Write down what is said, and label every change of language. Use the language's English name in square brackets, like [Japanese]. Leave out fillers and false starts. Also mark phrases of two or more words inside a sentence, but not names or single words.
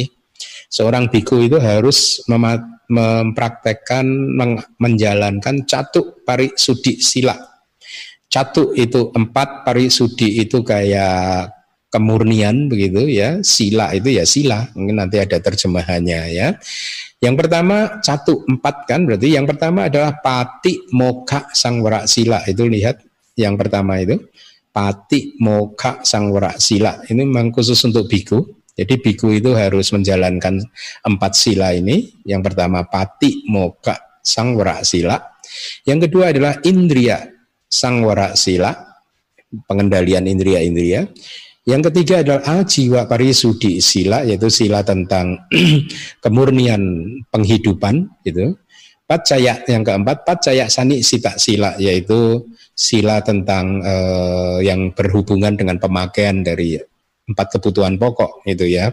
[Indonesian] Seorang biku itu harus mempraktekkan, menjalankan [Pali] catu pari sudi sila. [Indonesian] Catu itu 4, parisudi itu kayak kemurnian begitu ya, sila itu ya sila, mungkin nanti ada terjemahannya ya. Yang pertama catu 4 kan, berarti yang pertama adalah [Pali] pati mokha sangwara sila, [Indonesian] itu lihat yang pertama itu [Pali] pati mokha sangwara sila, [Indonesian] ini memang khusus untuk biku. Jadi biku itu harus menjalankan 4 sila ini. Yang pertama [Pali] pati mokha sangwara sila, [Indonesian] yang kedua adalah [Pali] indriya sangwara sila, [Indonesian] pengendalian indriya-indriya. Yang ketiga adalah [Pali] ajiwa parisudi sila, [Indonesian] yaitu sila tentang kemurnian penghidupan gitu. Pacaya yang keempat, [Pali] pacaya sani sita sila, [Indonesian] yaitu sila tentang yang berhubungan dengan pemakaian dari 4 kebutuhan pokok itu ya.